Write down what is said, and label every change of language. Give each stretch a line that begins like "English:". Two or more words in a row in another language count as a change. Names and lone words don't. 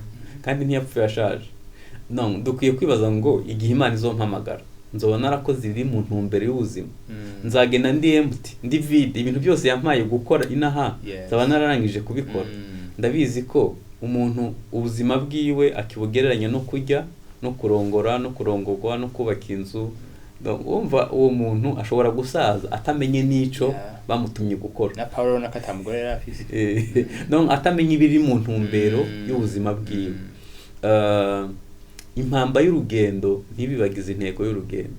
Rundi: Kandi ntiyapfuye ashaje. Dukwiye kwibaza ngo igihe Imana izompamagara nzoba narakoze ibiri mu ntumbero y'ubuzima. Nzagenda ndi empty, ndi vide, ibintu byose yampaye gukora inaha nzaba nararangije kubikora. Ndabizi ko umuntu ubuzima bwiwe akibugereranya no kurya, no kurongora, no kurongorwa, no kubaka inzu. Umva uwo muntu ashobora gusaza atamenye nico bamutumye gukora. Na Paulo nakatamugore yarafise. Atamenye ibiri mu ntumbero y'ubuzima bwiwe. Impamba y'urugendo ntibibagize intego y'urugendo.